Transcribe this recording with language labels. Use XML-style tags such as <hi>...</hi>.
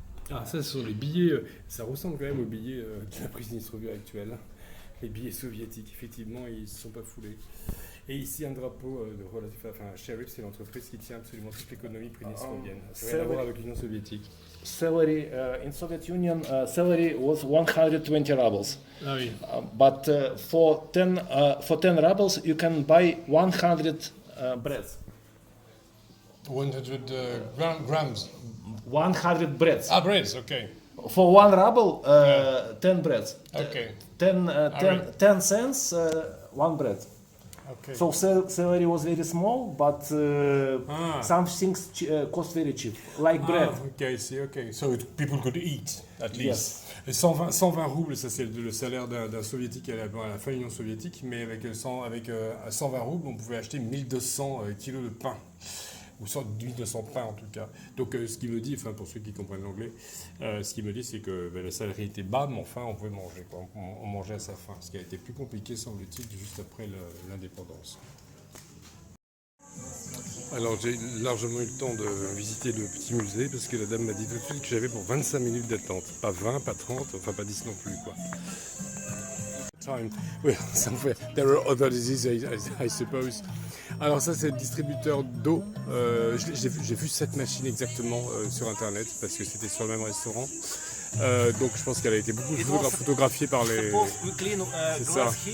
<fr>Ah, ça, ce sont les billets, ça ressemble quand même aux billets de la Transnistrie actuelle. Les billets soviétiques, effectivement, ils ne se sont pas foulés. Et ici, un drapeau de relatif. Enfin, Sheriff, c'est l'entreprise qui tient absolument toute l'économie prédistrovienne. Ça n'a rien à voir avec l'Union soviétique.</fr> <en>Salary in Soviet Union, salary was 120 rubles.</en> <fr>Ah oui.</fr> <en>But for 10 rubles, you can buy 100 breads. 100 grams. 100 breads. Ah, breads, okay. For 1 ruble, 10 breads. Okay. 10 cents, 1 bread. Okay. So salary was very small, but some things cost very cheap, like bread. Okay, see, okay. So people could eat, at least. Yes.</en> <fr>Et 120 roubles, ça c'est le salaire d'un soviétique à la fin de l'Union soviétique, mais avec 120 roubles, on pouvait acheter 1200 kilos de pain. Ou 1200 pains en tout cas. Donc ce qu'il me dit, enfin pour ceux qui comprennent l'anglais, ce qu'il me dit c'est que le salaire était bas, mais enfin on pouvait manger, quoi. On mangeait à sa faim, ce qui a été plus compliqué semble-t-il juste après l'indépendance. Alors j'ai largement eu le temps de visiter le petit musée parce que la dame m'a dit tout de suite que j'avais pour 25 minutes d'attente, pas 20, pas 30, enfin pas 10 non plus quoi.</fr> <en>Time. Well, there are other diseases, I suppose.</en> <fr>Alors ça c'est le distributeur d'eau. J'ai vu cette machine exactement sur internet parce que c'était sur le même restaurant. Donc je pense qu'elle a été beaucoup photographiée par les. C'est ça.</fr>